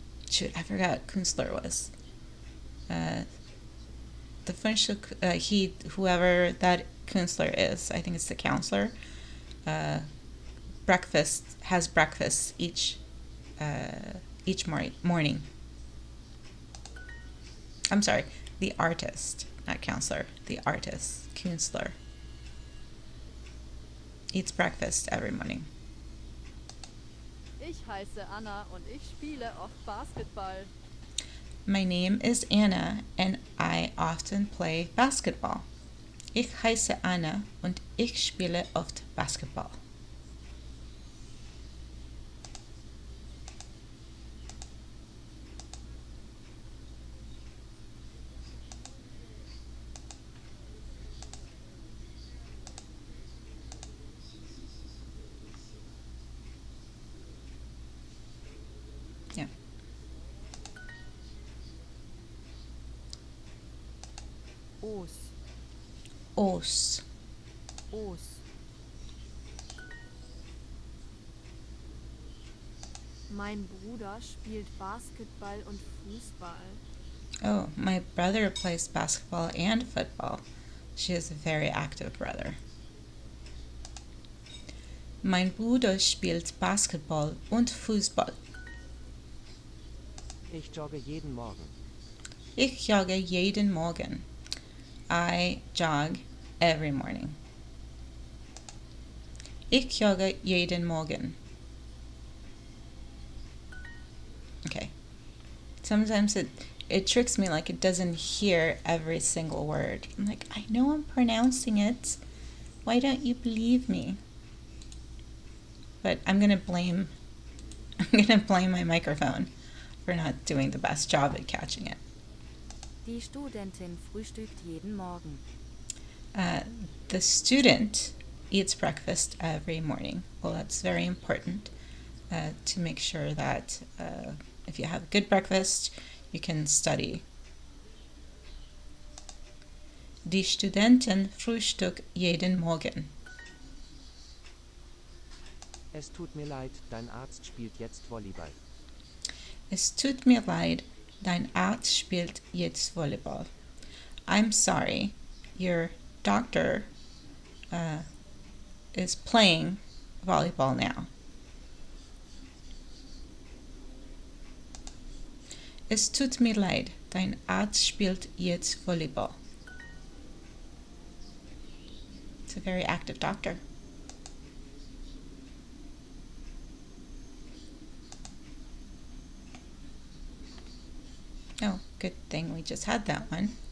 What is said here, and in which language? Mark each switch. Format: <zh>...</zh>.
<en>Shoot, I forgot Künstler was. The Frühstück, whoever that Künstler is, I think it's the counselor, has breakfast each morning. I'm sorry, the artist, not counselor, the artist, Künstler, eats breakfast every morning.</en> <de>Ich heiße Anna und ich spiele oft Basketball.</de> <en>My name is Anna and I often play basketball.</en> <de>Ich heiße Anna und ich spiele oft Basketball.</de> <en>Yeah. Os. Os. Os.</en> <de>Mein Bruder spielt Basketball und Fußball.</de> <en>Oh, my brother plays basketball and football. She is a very active brother.</en> <de>Mein Bruder spielt Basketball und Fußball. Ich jogge jeden Morgen. Ich jogge jeden Morgen.</de> <en>I jog every morning.</en> <de>Ich jogge jeden Morgen.</de> <en>Okay. Sometimes it tricks me, like it doesn't hear every single word. I'm like, I know I'm pronouncing it. Why don't you believe me? But I'm gonna blame my microphone for not doing the best job at catching it.</en> <de>Die Studentin frühstückt jeden Morgen.</de> <en>The student eats breakfast every morning. Well, that's very important to make sure that if you have a good breakfast, you can study.</en> <de>Die Studentin frühstückt jeden Morgen. Es tut mir leid, dein Arzt spielt jetzt Volleyball. Es tut mir leid, dein Arzt spielt jetzt Volleyball.</de> <en>I'm sorry, your doctor is playing volleyball now.</en> <de>Es tut mir leid, dein Arzt spielt jetzt Volleyball.</de> <en>It's a very active doctor. Oh, good thing we just had that one.</en>